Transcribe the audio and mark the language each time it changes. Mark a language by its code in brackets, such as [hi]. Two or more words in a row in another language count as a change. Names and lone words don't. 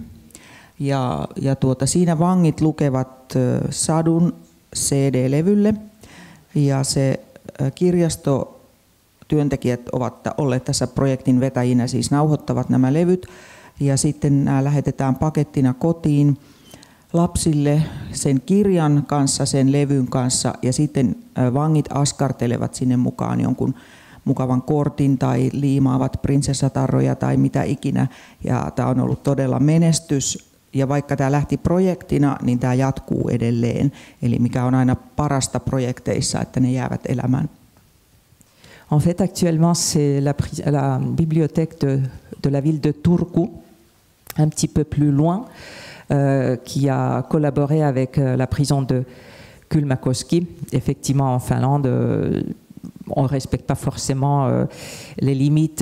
[fi] Ja siinä vangit lukevat sadun CD-levylle ja se kirjastotyöntekijät ovat olleet tässä projektin vetäjinä, siis nauhoittavat nämä levyt ja sitten nämä lähetetään pakettina kotiin lapsille sen kirjan kanssa, sen levyn kanssa ja sitten vangit askartelevat sinne mukaan jonkun mukavan kortin tai liimaavat prinsessatarroja tai mitä ikinä. Ja tämä on ollut todella menestys. Ja vaikka tämä lähti projektina, niin tämä jatkuu edelleen. Eli mikä on aina parasta projekteissa, että ne jäävät elämään. [fr] En fait, actuellement, c'est la bibliothèque de la ville de Turku, un petit peu plus loin, qui a collaboré avec la prison de Kylmäkoski. Effectivement, en Finlande, on ne respecte pas forcément les limites.